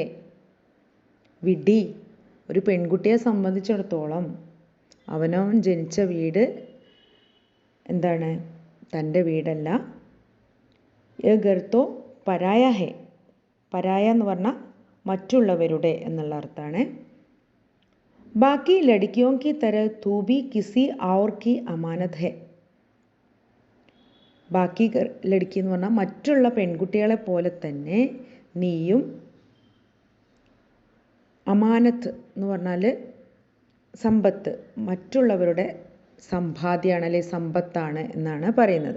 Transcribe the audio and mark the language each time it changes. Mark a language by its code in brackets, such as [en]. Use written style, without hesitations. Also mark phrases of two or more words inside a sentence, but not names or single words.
[ml] വിഡ്ഢി, ഒരു പെൺകുട്ടിയെ സംബന്ധിച്ചിടത്തോളം അവനവൻ ജനിച്ച വീട് എന്താണ്, തൻ്റെ വീടല്ല. [hi] ये घर तो पराया है. [ml] പരായ എന്ന് പറഞ്ഞാൽ മറ്റുള്ളവരുടെ എന്നുള്ള അർത്ഥമാണ്. [hi] बाकी लड़कियों की तरह तू भी किसी और की अमानत है. बाकी लड़की [ml] എന്ന് പറഞ്ഞാൽ മറ്റുള്ള പെൺകുട്ടികളെ പോലെ തന്നെ നീയും അമാനത്ത് എന്ന് പറഞ്ഞാൽ സമ്പത്ത്, മറ്റുള്ളവരുടെ സമ്പാദ്യമാണ് അല്ലെ സമ്പത്താണ് എന്നാണ് പറയുന്നത്.